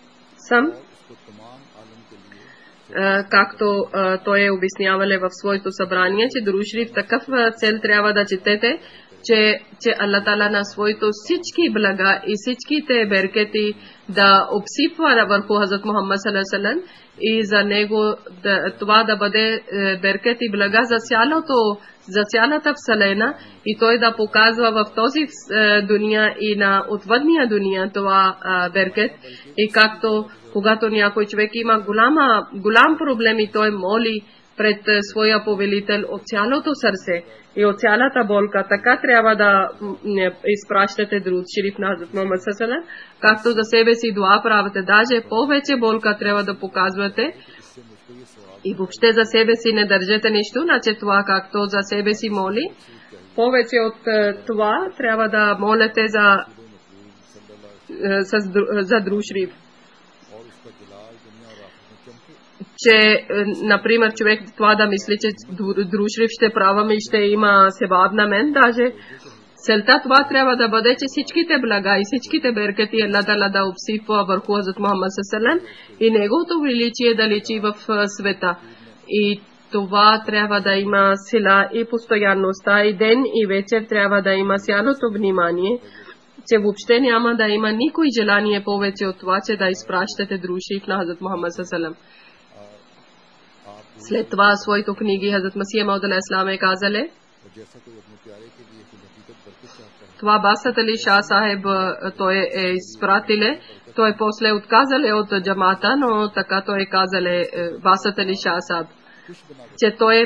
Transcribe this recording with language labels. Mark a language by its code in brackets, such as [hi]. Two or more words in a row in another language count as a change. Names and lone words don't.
[bg] както той е обяснявал в своето събрание, че друг шриф такъв цел трябва да четете, че Аллах Таала на своето всички блага и всичките беркети да обсипва върху Хазрат Мухаммад [ar] صلى الله عليه وسلم, [bg] и за него това да бъде беркет и блага за цялата вселена, и той да показва в този дуния и на отвъдния дуния това беркет. И както когато някой човек има голям проблем и той моли пред своя повелител от цялото сърце и от цялата болка, така трябва да изпращате друг шриф на Хазрат Мухаммад [ar] صلى الله عليه وسلم, [bg] както за себе си дуа правите, даже повече болка трябва да показвате. И въобще за себе си не държете нищо, значи това както за себе си моли. Повече от това трябва да молите за друг шриф. Че, например, човек това да мисли, че друг шриф ще правам и ще има себаб на мен, даже целта това трябва да бъде, че всичките блага и всичките беркети Аллах Таала да обсипва върху Хазрат Мухаммад [ar] صلى الله عليه وسلم [bg] и неговото величие да личи в света. И това трябва да има сила и постоянността, и ден и вечер трябва да има цялото внимание, че въобще няма да има никой желание повече от това, че да изпращате друг шриф на Хазрат Мухаммад [ar] صلى الله عليه وسلم. [bg] След това своето книги Хазрат Масих Мауд [ar] عليه السلام [bg] е казале, това Басат Али Шах Сахиб той е изпратиле, той после отказале от джамата, но така той е казале Басат Али Шах Сахиб, че той